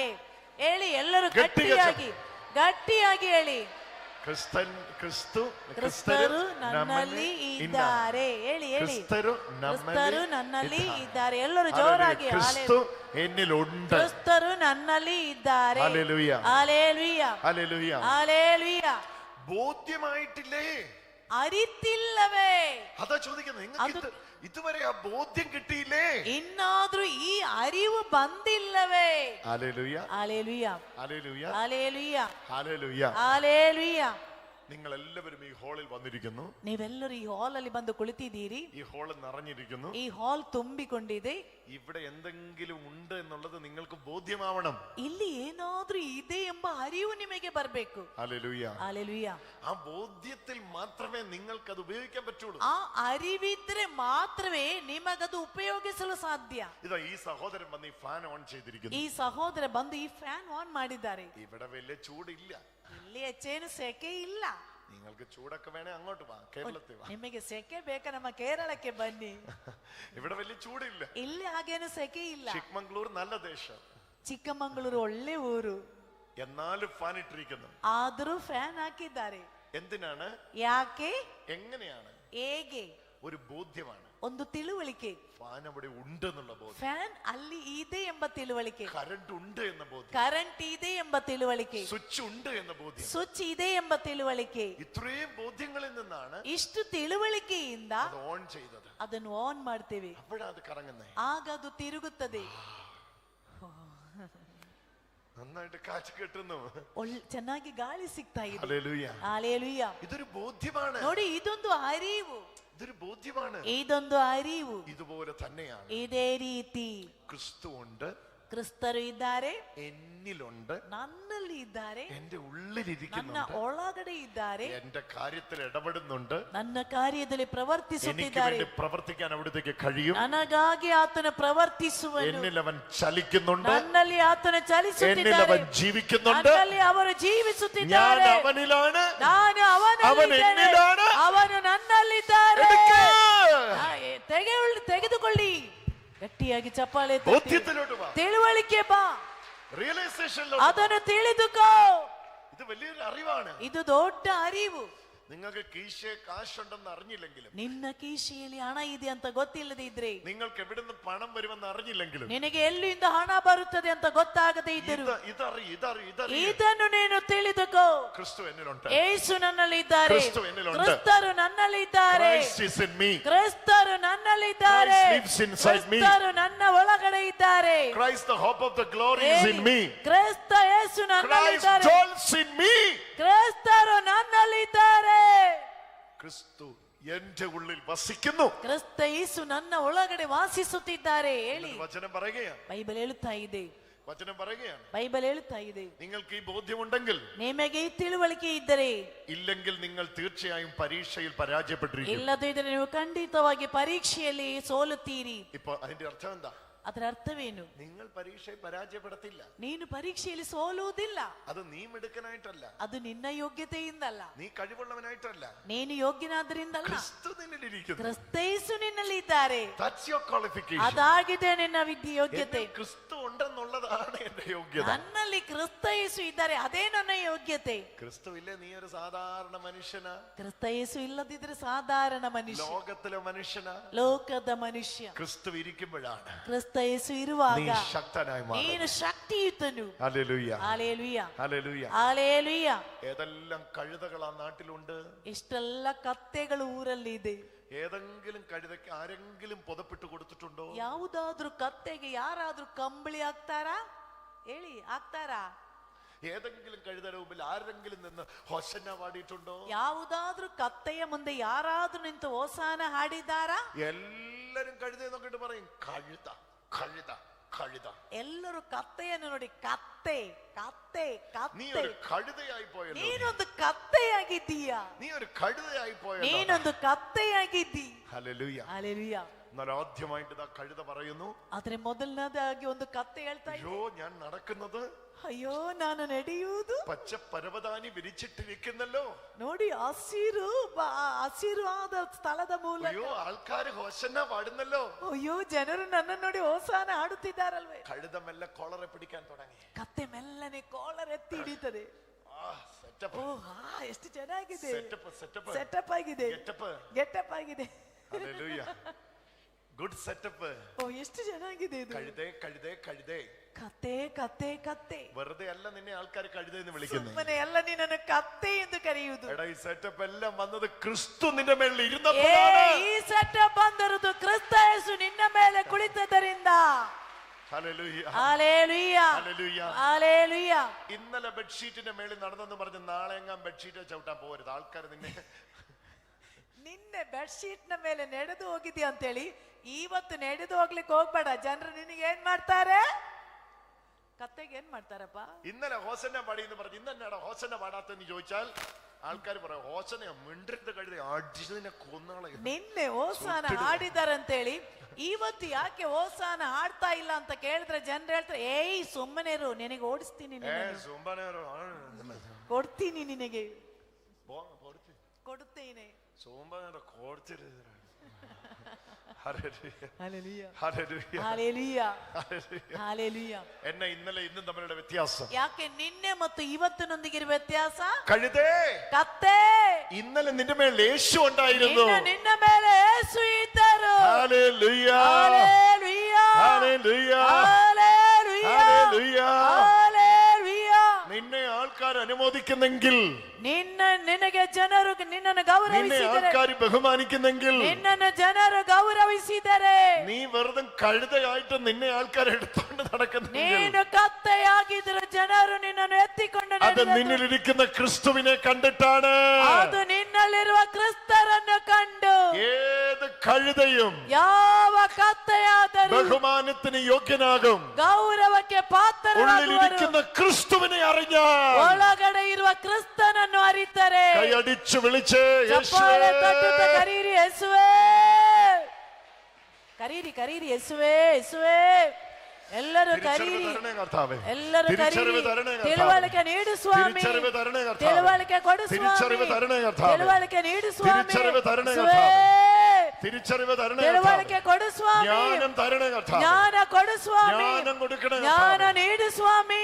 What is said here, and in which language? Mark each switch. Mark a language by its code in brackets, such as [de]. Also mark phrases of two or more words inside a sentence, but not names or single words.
[kn] ಹೇಳಿ ಎಲ್ಲರೂ ಗಟ್ಟಿಯಾಗಿ ಗಟ್ಟಿಯಾಗಿ ಹೇಳಿ. ಕ್ರಿಸ್ತರು ನನ್ನಲ್ಲಿ ಇದ್ದಾರೆ. ಹೇಳಿ ಹೇಳಿ. ಕ್ರಿಸ್ತರು ನನ್ನಲ್ಲಿ ಇದ್ದಾರೆ. ಎಲ್ಲರೂ ಜೋರಾಗಿ. [ml] ಕ್ರಿಸ್ತು എന്നിലുണ്ട്. [kn] ಕ್ರಿಸ್ತರು ನನ್ನಲ್ಲಿ ಇದ್ದಾರೆ. [ml] ഹല്ലേലൂയ. ഹല്ലേലൂയ. ഹല്ലേലൂയ. ഹല്ലേലൂയ. ബോധ്യമായിട്ടില്ലേ? [kn] അരിത്തില്ലവേ? [ml] അതാ ചോദിക്കുന്നത്. നിങ്ങൾക്ക് ഇതുവരെ ആ ബോധ്യം കിട്ടിയില്ലേ? ഇന്നാದ್ರೂ ഈ അറിവ് ಬಂದಿಲ್ಲವೇ? ഹല്ലേലൂയ. ഹല്ലേലൂയ. ഹല്ലേലൂയ. ഹല്ലേലൂയ. ഹല്ലേലൂയ. ഹല്ലേലൂയ. നിങ്ങൾ എല്ലാവരും ഈ ഹാളിൽ വന്നിരിക്കുന്നു. [kn] ನೀವೆಲ್ಲರೂ ಈ ಹಾಲ್ ಅಲ್ಲಿ ಬಂದು ಕುಳಿತಿದ್ದೀರಿ. [ml] ഈ ഹാൾ നിറഞ്ഞിരിക്കുന്നു. [kn] ಈ ಹಾಲ್ ತುಂಬಿಕೊಂಡಿದೆ. [ml] ഇവിടെ എന്തെങ്കിലും ഉണ്ട് എന്നുള്ളത് നിങ്ങൾക്ക് ബോധ്യമാവണം. [kn] ಇಲ್ಲಿ ಏನಾದ್ರೂ ಇದೆ ಎಂಬ ಅರಿವು ನಿಮಗೆ ಬರಬೇಕು. [ml] ഹല്ലേലൂയ. ഹല്ലേലൂയ. ആ ബോധ്യത്തിൽ മാത്രമേ നിങ്ങൾക്ക് അത് ഉപയോഗിക്കാൻ പറ്റുള്ളൂ. [kn] ಆ ಅರಿವಿದ್ರೆ ಮಾತ್ರವೇ ನಿಮಗದು ಉಪಯೋಗಿಸಲು ಸಾಧ್ಯ. [ml] ഇതാ ഈ സഹോദരൻ വന്ന് ഈ [en] fan on [ml] ചെയ്തിരിക്കുന്നു. [kn] ಈ ಸಹೋದರ ಬಂದು ಈ [en] fan on [kn] ಮಾಡಿದ್ದಾರೆ. [ml] ഇവിടെ വലിയ ചൂടില്ല. [kn] ಇಲ್ಲಿ ಹೆಚ್ಚೇನು ಸೆಕೆ ಇಲ್ಲ. [ml] നിങ്ങൾക്ക് ചൂടൊക്കെ വേണേ അങ്ങോട്ട് വാ, കേരളത്തിൽ വാ. [kn] ನಿಮಗೆ ಸೆಕೆ ಬೇಕಾ ನಮ್ಮ ಕೇರಳಕ್ಕೆ ಬನ್ನಿ. [ml] ഇവിടെ വലിയ ചൂടില്ല. [kn] ಇಲ್ಲಿ ಹಾಗೇನು ಸೆಕೆ ಇಲ್ಲ. [ml] ചിക്മംഗ്ലൂർ നല്ല ദേശം. [kn] ಚಿಕ್ಕಮಂಗಳೂರು ಒಳ್ಳೆ ಊರು. [ml] എന്നാലും ഫാൻ ഇട്ടിരിക്കുന്നു. [kn] ಆದರೂ ಫ್ಯಾನ್ ಹಾಕಿದ್ದಾರೆ. [ml] എന്തിനാണ്? [kn] ಯಾಕೆ? [ml] എങ്ങനെയാണ്? [kn] ಹೇಗೆ? [ml] ഒരു ബോധ്യമാണ്. [kn] ಒಂದು ತಿಳುವಳಿಕೆ. [ml] ഫാൻ അവിടെ ഉണ്ട് എന്നുള്ള ബോധ്യം. [kn] ಫ್ಯಾನ್ ಅಲ್ಲಿ ಇದೆ ಎಂಬ ತಿಳುವಳಿಕೆ. [ml] കറണ്ട് ഉണ്ട് എന്ന ബോധ്യം. [kn] കറണ്ട് ಇದೆ ಎಂಬ ತಿಳುವಳಿಕೆ. [ml] സ്വിച്ച് ഉണ്ട് എന്ന ബോധ്യം. [kn] ಸ್ವಿಚ್ ಇದೆ ಎಂಬ ತಿಳುವಳಿಕೆ. [ml] ഇത്രയും ബോധ്യങ്ങളിൽ നിന്നാണ് [kn] ಇಷ್ಟು ತಿಳುವಳಿಕೆಯಿಂದ [ml] ഓൺ ചെയ്തത്. [kn] ಅದನ್ನು ಆನ್ ಮಾಡ್ತೇವೆ. [ml] അപ്പോഴാണ് അത് കറങ്ങുന്നത്. [kn] ಆಗ ಅದು ತಿರುಗುತ್ತದೆ. [ml] നന്നായിട്ട് കാറ്റ് കിട്ടുന്നു. [kn] ಚೆನ್ನಾಗಿ ಗಾಳಿ ಸಿಗ್ತಾ ಇದೆ. [ml] ഹല്ലേലൂയ. ഹല്ലേലൂയ. ഇതൊരു ബോധ്യമാണ്. [kn] ನೋಡಿ ಇದೊಂದು ಅರಿವು. [ml] ഇതൊരു ബോധ്യമാണ്. [kn] ಇದೊಂದು ಅರಿವು. [ml] ഇതുപോലെ തന്നെയാണ്. [kn] ಇದೇ ರೀತಿ [ml] ക്രിസ്തു ഉണ്ട്. [kn] ಕ್ರಿಸ್ತರು ಇದ್ದಾರೆ. [ml] എന്നിലുണ്ട്. [kn] ನನ್ನಲ್ಲಿ ಇದ್ದಾರೆ. [ml] എന്റെ [kn] ನನ್ನ [ml] ഉള്ളിലിരിക്കുന്നുണ്ട്. [kn] ಒಳಗಡೆ ಇದ್ದಾರೆ. [ml] എന്റെ കാര്യത്തിൽ ഇടപെടുന്നുണ്ട്. [kn] ನನ್ನ ಕಾರ್ಯದಲ್ಲಿ [ml] എനിക്ക് [kn] ಪ್ರವರ್ತಿಸುತ್ತಿದ್ದಾರೆ. [ml] വേണ്ടി പ്രവർത്തിക്കാൻ അവിടത്തേക്ക് കഴിയും. [kn] ನನಗಾಗಿ ಆತನು ಪ್ರವರ್ತಿಸುವನು. [ml] എന്നിൽ അവൻ ചലിക്കുന്നുണ്ട്. [kn] ನನ್ನಲ್ಲಿ ಆತನು [ml] എന്നിൽ [kn] ಚಲಿಸುತ್ತಿದ್ದಾರೆ. [ml] അവൻ ജീവിക്കുന്നുണ്ട്. [kn] ನನ್ನಲ್ಲಿ ಅವರು [ml] ഞാൻ [kn] ಜೀವಿಸುತ್ತಿದ್ದಾರೆ. [ml] അവനിലാണ്. [kn] ನಾನು [ml] അവൻ [kn] ಅವನಲ್ಲಿದ್ದೇನೆ. [ml] എന്നിലാണ്. [kn] ಅವನು ನನ್ನಲ್ಲಿದ್ದಾರೆ. [ml] എടുക്ക്. [kn] ತೆಗೆದುಕೊಳ್ಳಿ. ಗಟ್ಟಿಯಾಗಿ ಚಪ್ಪಾಳೆ ತಟ್ಟಿ. [ml] ബോധ്യത്തിലോട്ട് വാ. [kn] ತಿಳುವಳಿಕೆ ಬಾ. [ml] റിയലൈസേഷനിലോട്ട്. [kn] ಅದನ್ನು ತಿಳಿದುಕೋ. [ml] ഇത് വലിയൊരു അറിവാണ്. [kn] ಇದು ದೊಡ್ಡ ಅರಿವು. [ml] നിങ്ങൾക്ക് കീശയെ കാശുണ്ടെന്ന് അറിഞ്ഞില്ലെങ്കിലും, [kn] ನಿನ್ನ ಕೀಶೆಯಲ್ಲಿ ಹಣ ಇದೆ ಅಂತ ಗೊತ್ತಿಲ್ಲದೆ ಇದ್ರೆ, [ml] നിങ്ങൾക്ക് എവിടുന്ന് പണം വരുമെന്ന് അറിഞ്ഞില്ലെങ്കിലും, [kn] ನಿನಗೆ ಎಲ್ಲಿಂದ ಹಣ ಬರುತ್ತದೆ ಅಂತ ಗೊತ್ತಾಗದೇ ಇದ್ದರು, ಇದನ್ನು ನೀನು ತಿಳಿದುಕೋ. [ml] ക്രിസ്തു എന്നിലുണ്ട്. [kn] ಯೇಸು ನನ್ನಲ್ಲಿದ್ದಾರೆ. [ml] ക്രിസ്തു എന്നിലുണ്ട്. [kn] ಕ್ರಿಸ್ತರು ನನ್ನಲ್ಲಿದ್ದಾರೆ. [en] Christ is in me. [kn] ಕ್ರಿಸ್ತರು ನನ್ನಲ್ಲಿದ್ದಾರೆ. [en] Christ lives inside me. [kn] ಕ್ರಿಸ್ತರು ನನ್ನ ಒಳಗಡೆ ಇದ್ದಾರೆ. [en] Christ, the hope of the glory, is in me. [kn] ಕ್ರಿಸ್ತ ಯೇಸು [en] Christ [kn] ನನ್ನಲ್ಲಿದ್ದಾರೆ. [en] dwells in me. [kn] ಕ್ರಿಸ್ತರು ನನ್ನಲ್ಲಿದ್ದಾರೆ. [ml] ക്രിസ്തു എന്റെ ഉള്ളിൽ വസിക്കുന്നു. [kn] ಕ್ರಿಸ್ತ ಯೇಸು ನನ್ನ ಒಳಗಡೆ ವಾಸಿಸುತ್ತಿದ್ದಾರೆ. ಹೇಳಿ. [ml] വചനം പറയുകയാണ്. [kn] ಬೈಬಲ್ ಹೇಳುತ್ತಾ ಇದೆ. [ml] വചനം പറയുകയാണ്. [kn] ബൈബിൾ ಹೇಳುತ್ತಾ ಇದೆ. [ml] നിങ്ങൾക്ക് ഈ ബോധ്യമുണ്ടെങ്കിൽ, [kn] ನಿಮಗೆ ಈ ತಿಳುವಳಿಕೆ ಇದ್ದರೆ, [ml] ഇല്ലെങ്കിൽ നിങ്ങൾ തീർച്ചയായും പരീക്ഷയിൽ പരാജയപ്പെട്ടിരിക്കും. [kn] ಇಲ್ಲದಿದ್ದರೆ ನೀವು ಖಂಡಿತವಾಗಿ ಪರೀಕ್ಷೆಯಲ್ಲಿ ಸೋಲುತ್ತೀರಿ. [ml] ഇപ്പൊ അതിന്റെ അർത്ഥം എന്താ? [kn] ಅದರ ಅರ್ಥವೇನು? [ml] നിങ്ങൾ പരീക്ഷയെ പരാജയപ്പെടുത്തില്ല. [kn] ನೀನು ಪರೀಕ್ಷೆಯಲ್ಲಿ ಸೋಲುವುದಿಲ್ಲ. [ml] അത് നീ മിടുക്കനായിട്ടല്ല, [kn] ಅದು ನಿನ್ನ ಯೋಗ್ಯತೆಯಿಂದಲ್ಲ, [ml] നീ കഴിവുള്ളവനായിട്ടല്ല, [kn] ನೀನು ಯೋಗ್ಯನಾದ್ರಿಂದಲ್ಲ, [ml] ക്രിസ്തു നിന്നിലിരിക്കുന്നു. [kn] ಕ್ರಿಸ್ತೇಸು ನಿನ್ನಲ್ಲಿ ಇದ್ದಾರೆ. [en] That's your qualification. [kn] ಅದಾಗಿದೆ ನಿನ್ನ ಯೋಗ್ಯತೆ. [ml] ക്രിസ്തു ഉണ്ടെന്നുള്ളതാണ് എന്റെ യോഗ്യത. [kn] ನನ್ನಲ್ಲಿ ಕ್ರಿಸ್ತೇಸು ಇದ್ದಾರೆ, ಅದೇ ನನ್ನ ಯೋಗ್ಯತೆ. [ml] ക്രിസ്തു ഇല്ലേ നീ ഒരു സാധാരണ മനുഷ്യനാ. [kn] ಕ್ರಿಸ್ತೇಸು ಇಲ್ಲದಿದ್ರೆ ಸಾಧಾರಣ ಮನುಷ್ಯ, [ml] ലോകത്തിലെ മനുഷ്യനാ, [kn] ಲೋಕದ ಮನುಷ್ಯ. [ml] ക്രിസ്തു ഇരിക്കുമ്പോഴാണ് [kn] ಕ್ರಿಸ್ತೇಸು ಇರುವಾಗ [ml] നീ ശക്തനായി മാറും. [kn] ನೀನು ശക്തിಯುತನು. [ml] ഹല്ലേലൂയ, ഹല്ലേലൂയ, ഹല്ലേലൂയ, ഹല്ലേലൂയ. ഏതെല്ലാം കഴുതകൾ ആ നാട്ടിലുണ്ട്, [kn] ಇಷ್ಟೆಲ್ಲ ಕತ್ತೆಗಳು ಊರಲ್ಲಿ ಇದೆ. [ml] ഏതെങ്കിലും കഴുതയ്ക്ക് ആരെങ്കിലും പുതപ്പിട്ട് കൊടുത്തിട്ടുണ്ടോ? [kn] ಯಾವುದಾದ್ರೂ ಕತ್ತೆಗೆ ಯಾರಾದ್ರೂ ಕಂಬಳಿ ಹಾಕ್ತಾರಾ? ಹೇಳಿ, ಹಾಕ್ತಾರಾ? [ml] ഏതെങ്കിലും കഴുതയുടെ മുമ്പിൽ ആരെങ്കിലും നിന്ന് ഹോസന്ന പാടിയിട്ടുണ്ടോ? [kn] ಯಾವುದಾದ್ರೂ ಕತ್ತೆಯ ಮುಂದೆ ಯಾರಾದ್ರೂ ನಿಂತು ಹೋಸಾನ ಹಾಡಿದ್ದಾರಾ? [ml] എല്ലാരും കഴുതയെ നോക്കിട്ട് പറയും കഴുത കഴുത കഴുത. [kn] ಎಲ್ಲರೂ ಕತ್ತೆಯನ್ನು ನೋಡಿ ಕತ್ತೆ ಕತ್ತೆ [ml] നീ [kn] ಕತ್ತೆ. [ml] ഒരു കഴുതയായി പോയല്ലോ, [kn] ನೀನೊಂದು ಕತ್ತೆಯಾಗಿದ್ದೀಯಾ, [ml] നീ ഒരു കഴുതയായി പോയല്ലോ. [kn] ನೀನೊಂದು ಕತ್ತೆಯಾಗಿದ್ದಿ. [ml] ഹല്ലേലൂയ. ഹല്ലേലൂയ. എന്നാൽ ആദ്യമായിട്ട് ഇതാ കഴുത പറയുന്നു, [kn] ಆದ್ರೆ ಮೊದಲನೇದಾಗಿ ಒಂದು ಕತ್ತೆ ಹೇಳ್ತಾ ಇದೆ, [ml] അയ്യോ ഞാൻ നടക്കുന്നത് [kn] ಅಯ್ಯೋ ನಾನು ನಡೆಯುವುದು [ml] പച്ച പരവതാനി വിരിച്ചിട്ടിരിക്കുന്നല്ലോ, [kn] ನೋಡಿ ಹಸಿರಾದ ಸ್ಥಳದ ಮೂಲಕ. [ml] അയ്യോ ആൾക്കാര് ഹോസന്ന പാടുന്നല്ലോ, [kn] ಅಯ್ಯೋ ಜನರು ನನ್ನ ನೋಡಿ ಹೋಸಾನ ಹಾಡುತ್ತಿದ್ದಾರಲ್ವೇ. [ml] കഴുത മെല്ലെ കോളറെ പിടിക്കാൻ തുടങ്ങി. [kn] ಕತ್ತೆ ಮೆಲ್ಲನೆ ಕೋಳರ್ ಎತ್ತಿ ಹಿಡಿತದೆ. [ml] സെറ്റപ്പ്, [kn] ಎಷ್ಟು ಚೆನ್ನಾಗಿದೆ, [en] setup, setup, [kn] ಸೆಟಪ್ ಆಗಿದೆ, [ml] ഗെറ്റപ്പ്, [kn] ಗೆಟಪ್ ಆಗಿದೆ. [en] ഹല്ലേലൂയ, good setup. [kn] ಓ ಎಷ್ಟು ಚೆನ್ನಾಗಿದೆ ಇದು. [ml] കഴുതേ കഴുതേ കഴുതേ. [kn] ಕತ್ತೆ ಕತ್ತೆ ಕತ್ತೆ. [ml] വെറുതെ അല്ല നിന്നെ ആൾക്കാർ കഴുതയെന്ന് വിളിക്കുന്നത്. [kn] ಸುಮ್ಮನೆ ಎಲ್ಲ ನಿನ್ನನ್ನು ಕತ್ತೆ ಎಂದು ಕರೆಯುವುದು. [ml] എടാ ഈ സെറ്റപ്പ് എല്ലാം വന്നത് ക്രിസ്തു നിന്റെ മേളിൽ ഇരുന്നപ്പോഴാണ്. [kn] ಈ ಸೆಟಪ್ ಬಂದಿರುವುದು ಕ್ರಿಸ್ತ ಯೇಸು ನಿನ್ನ ಮೇಲೆ ಕುಳಿತದ್ದರಿಂದ. [ml] ഹല്ലേലൂയ, ഹല്ലേലൂയ, ഹല്ലേലൂയ, ഹല്ലേലൂയ. ഇന്നലെ ബെഡ്ഷീറ്റിന്റെ മേളിൽ നടന്നെന്ന് പറഞ്ഞ് നാളെ എങ്ങാൻ ബെഡ്ഷീറ്റ് ചവിട്ടാൻ പോകരുത്. ആൾക്കാർ നിന്നെ [kn] ನಿನ್ನೆ ಬೆಡ್ಶೀಟ್ ನ ಮೇಲೆ ನಡೆದು ಹೋಗಿದ್ಯಾ ಅಂತೇಳಿ ಇವತ್ತು ನಡೆದು ಹೋಗ್ಲಿಕ್ಕೆ ಹೋಗ್ಬೇಡ. ಜನರು ನಿನಗೆ ಏನ್ ಮಾಡ್ತಾರೆ? കത്തേക്ക് ಏನ್ ಮಾಡ್ತಾರಪ್ಪ? [ml] ഇന്നലെ ഹോസന്ന പാടി എന്ന് പറഞ്ഞ് ഇന്നെന്നാടാ ഹോസന്ന പാടാത്തെന്ന് ചോദിച്ചാൽ ആൾക്കാർ പറയും ഹോസന മിണ്ടരുത് കഴുത അടിച്ചതിനെ കൊന്നാളെ. [kn] ನಿನ್ನೆ ಹೋಸಾನ ಹಾಡಿದಾರಂತೇಳಿ ಇವತ್ತು ಯಾಕೆ ಹೋಸಾನ ಹಾಡ್ತಾ ಇಲ್ಲ ಅಂತ ಕೇಳಿದ್ರೆ ಜನರು ಹೇಳ್ತಾರೆ, ಏಯ್ ಸುಮ್ಮನೆ ಇರು, ನಿನಗೆ ಓಡಿಸ್ತೀನಿ, ಕೊಡ್ತೀನಿ, ನಿನಗೆ ಕೊಡುತ್ತೇನೆ. [ml] സോമ്പനോട് കോർത്തിരുന്നു. എന്നെ ഇന്നലെ ഇന്നും തമ്മിലുള്ള വ്യത്യാസം. [kn] ಯಾಕೆ ನಿನ್ನೆ ಮತ್ತು ಇವತ್ತಿನೊಂದಿಗೆ ವ್ಯತ್ಯಾಸ? [ml] കഴുതേ, [kn] ಕತ್ತೆ, [ml] ഇന്നലെ നിന്റെ മേൽ യേശു ഉണ്ടായിരുന്നു, [kn] ನಿನ್ನ ಮೇಲೆ ಯೇಸು ಇದ್ದರು. [ml] ഹല്ലേലൂയ, ഹല്ലേലൂയ, ഹല്ലേലൂയ, ഹല്ലേലൂയ, ഹല്ലേലൂയ. ഹല്ലേലൂയ. നിന്നെ ആൾക്കാർ അനുമോദിക്കുന്നെങ്കിൽ, [kn] ನಿನಗೆ ಜನರು ನಿನ್ನನ್ನು ಗೌರವಿಸಿದರೆ, [ml] ആൾക്കാർ ബഹുമാനിക്കുന്നെങ്കിൽ, [kn] ನಿನ್ನನ್ನು ಜನರು ಗೌರವಿಸಿದರೆ, [ml] നീ വെറുതെ കഴുതയായിട്ട് നിന്നെ ആൾക്കാർ എടുത്തോണ്ട് നടക്കുന്നെങ്കിൽ, [kn] ನೀನು ಕತ್ತೆಯಾಗಿದ್ರೆ ಜನರು ನಿನ್ನನ್ನು ಎತ್ತಿಕೊಂಡು [ml] അത് നിന്നിലിരിക്കുന്ന ക്രിസ്തുവിനെ കണ്ടിട്ടാണ്. [kn] ಅದು ನಿನ್ನಲ್ಲಿರುವ ಕ್ರಿಸ್ತರನ್ನು ಕಂಡು [ml] ഏത് കഴുതയും [kn] ಯಾವ ಕತ್ತೆಯಾದರೂ [ml] ബഹുമാനത്തിന് യോഗ്യനാകും. [kn] ಗೌರವಕ್ಕೆ ಪಾತ್ರರಾಗುವರು. [ml] ഉള്ളിലിരിക്കുന്ന ക്രിസ്തുവിനെ അറിഞ്ഞാൽ, [kn] ಒಳಗಡೆ ಇರುವ ಕ್ರಿಸ್ತನನ್ನು ಅರಿತರೆ, [ml] കൈയടിച്ചു വിളിച്ച് [kn] ಚಪ್ಪಾಳೆ ತಟ್ಟುತ್ತಾ ಕರೀರಿ ಯೇಸುವೇ, ಕರೀರಿ ಕರೀರಿ ಯೇಸುವೇ, ಯೇಸುವೇ. ಎಲ್ಲರೂ ಕರೀರಿ, ಎಲ್ಲರೂ ಕರೀರಿ. ತಿಳುವಳಿಕೆ ನೀಡು ಸ್ವಾಮಿ, ತಿಳುವಳಿಕೆ ಕೊಡು ಸ್ವಾಮಿ, ತಿಳುವಳಿಕೆ ನೀಡು ಸ್ವಾಮಿ, ತಿಳುವಳಿಕೆ ಕೊಡು ಸ್ವಾಮಿ, ಜ್ಞಾನ ಕೊಡು ಸ್ವಾಮಿ, ಜ್ಞಾನ ನೀಡು ಸ್ವಾಮಿ,